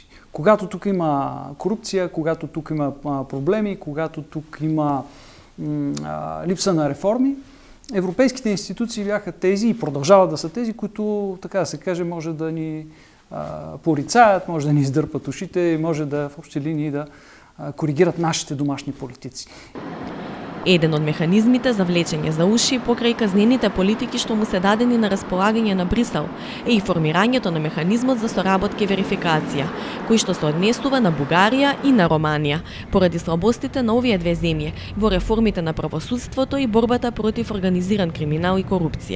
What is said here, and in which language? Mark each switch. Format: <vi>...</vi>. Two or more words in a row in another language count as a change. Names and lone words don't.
<bg>Когато тук има корупция, когато тук има проблеми, когато тук има липса на реформи, европейските институции бяха тези и продължават да са тези, които, така да се каже, може да ни порицаят, може да ни издърпат ушите и може да в общи линии да коригират нашите домашни политици.</bg> <mk>Еден од механизмите за влечење за уши покрај казнените политики што му се дадени на располагање на Брисел е и формирањето на механизмот за соработка и верификација, кој што се однесува на Бугарија и на Романија, поради слабостите на овие две земји во реформите на правосудството и борбата против организиран криминал и корупција.</mk>